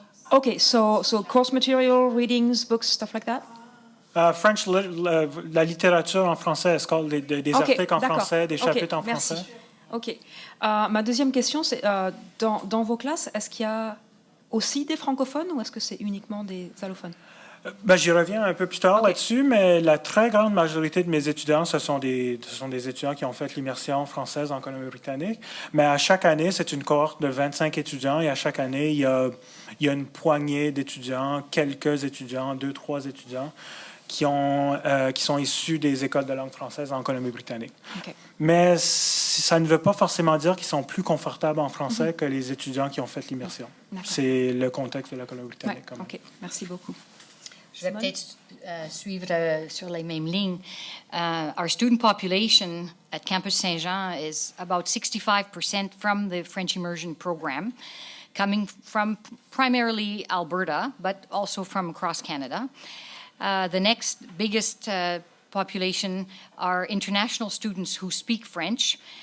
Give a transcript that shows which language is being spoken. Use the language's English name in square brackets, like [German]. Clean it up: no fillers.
[English] Okay, so course material, readings, books, stuff like that? [French] French, la littérature en français, est-ce qu'il y a des articles en français, des chapitres en merci. français? Ok. Ma deuxième question, c'est dans vos classes, est-ce qu'il y a aussi des francophones ou est-ce que c'est uniquement des allophones? J'y reviens un peu plus tard là-dessus, mais la très grande majorité de mes étudiants, ce sont des étudiants qui ont fait l'immersion française en Colombie-Britannique. Mais à chaque année, c'est une cohorte de 25 étudiants, et à chaque année, il y a une poignée d'étudiants, quelques étudiants, 2-3 étudiants, qui sont issus des écoles de langue française en Colombie-Britannique. Okay. Mais ça ne veut pas forcément dire qu'ils sont plus confortables en français que les étudiants qui ont fait l'immersion. C'est le contexte de la Colombie-Britannique. Ouais, OK, merci beaucoup. Je vais peut-être suivre sur les mêmes lignes. [English] Our student population at Campus Saint-Jean is about 65% from the French Immersion program, coming from primarily Alberta, but also from across Canada. The next biggest population are international students who speak French.